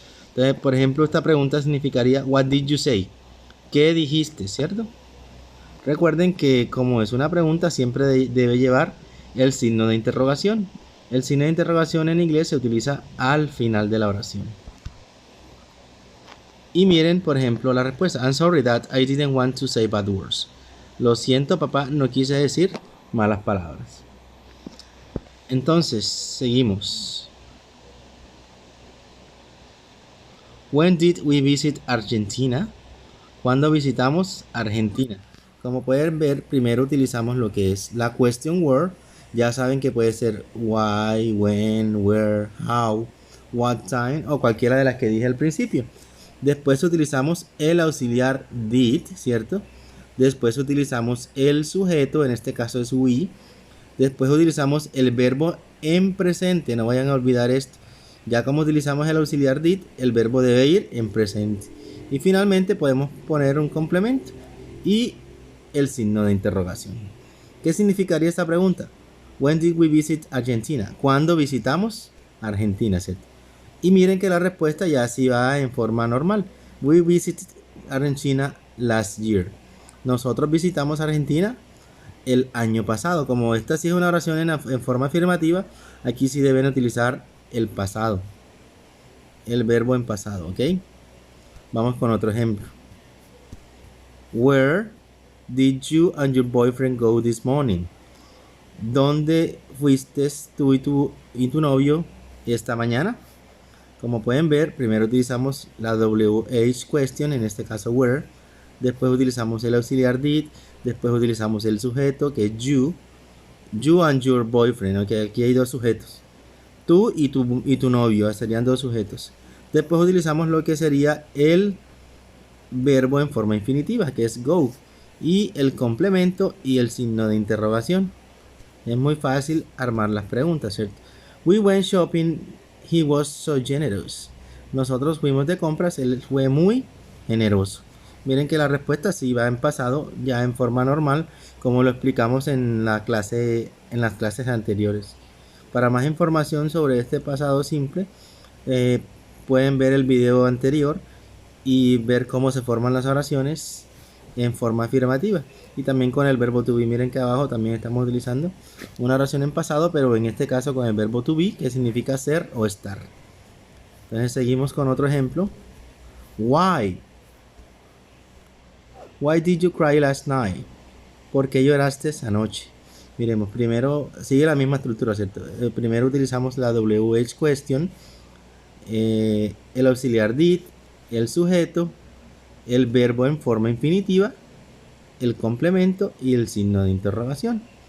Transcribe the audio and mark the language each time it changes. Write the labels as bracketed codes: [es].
[es] Entonces, por ejemplo, esta pregunta significaría [en] what did you say? [es] ¿Qué dijiste? ¿Cierto? Recuerden que como es una pregunta siempre debe llevar el signo de interrogación. El signo de interrogación en inglés se utiliza al final de la oración. Y miren, por ejemplo, la respuesta. [en] I'm sorry that I didn't want to say bad words. [es] Lo siento, papá, no quise decir malas palabras. Entonces, seguimos. [en] When did we visit Argentina? [es] ¿Cuándo visitamos Argentina? Como pueden ver, primero utilizamos lo que es la question word. Ya saben que puede ser why, when, where, how, what time o cualquiera de las que dije al principio. Después utilizamos el auxiliar did, ¿cierto? Después utilizamos el sujeto, en este caso es we. Después utilizamos el verbo en presente, no vayan a olvidar esto. Ya como utilizamos el auxiliar did, el verbo debe ir en presente. Y finalmente podemos poner un complemento y el signo de interrogación. ¿Qué significaría esta pregunta? [en] When did we visit Argentina? [es] ¿Cuándo visitamos Argentina? ¿Cierto? Y miren que la respuesta ya así va en forma normal. [en] We visited Argentina last year. [es] Nosotros visitamos Argentina el año pasado. Como esta sí es una oración en forma afirmativa, aquí sí deben utilizar el pasado. El verbo en pasado, ¿ok? Vamos con otro ejemplo. [en] Where did you and your boyfriend go this morning? [es] ¿Dónde fuiste tú y tu novio esta mañana? Como pueden ver, primero utilizamos la WH question, en este caso where. Después utilizamos el auxiliar did. Después utilizamos el sujeto, que es you. [en] You and your boyfriend, [es] ok, aquí hay dos sujetos. Tú y tu novio, serían dos sujetos. Después utilizamos lo que sería el verbo en forma infinitiva, que es go, y el complemento y el signo de interrogación. Es muy fácil armar las preguntas, ¿cierto? [en] We went shopping, he was so generous. [es] Nosotros fuimos de compras, él fue muy generoso. Miren que la respuesta sí va en pasado, ya en forma normal, como lo explicamos en la clase, en las clases anteriores. Para más información sobre este pasado simple, eh, pueden ver el video anterior y ver cómo se forman las oraciones en forma afirmativa. Y también con el verbo to be. Miren que abajo también estamos utilizando una oración en pasado, pero en este caso con el verbo to be, que significa ser o estar. Entonces seguimos con otro ejemplo. [en] Why? Why did you cry last night? [es] ¿Por qué lloraste esa noche? Miremos, primero sigue la misma estructura, ¿cierto? Primero utilizamos la WH question, el auxiliar did, el sujeto, el verbo en forma infinitiva, el complemento y el signo de interrogación.